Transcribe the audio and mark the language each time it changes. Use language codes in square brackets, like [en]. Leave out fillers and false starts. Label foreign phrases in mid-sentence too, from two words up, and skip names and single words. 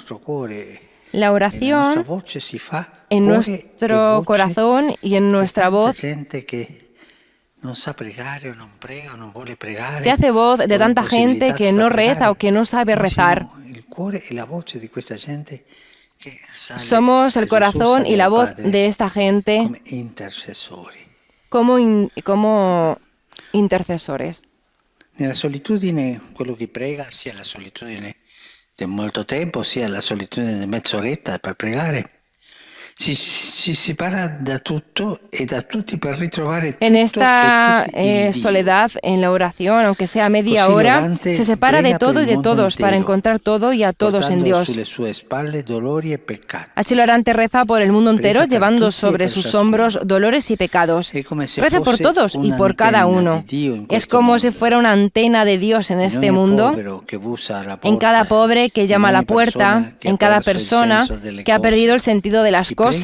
[es] La oración en nuestro corazón y en nuestra voz se hace voz de tanta gente que no reza o que no sabe rezar. Somos el corazón y la voz de esta gente como intercesores. [it] Nella solitudine, quello che prega, sia la solitudine di molto tempo, sia la solitudine di mezz'oretta per pregare, si separa da tutto e da tutti per ritrovare tutto. [es] En esta soledad, en la oración, aunque sea media hora, se separa de todo y de todos para encontrar todo y a todos en Dios. Así el orante reza por el mundo entero, llevando sobre sus hombros dolores y pecados. Reza por todos y por cada uno. Es como si fuera una antena de Dios en este mundo, en cada pobre que llama a la puerta, en cada persona que ha perdido el sentido de las cosas.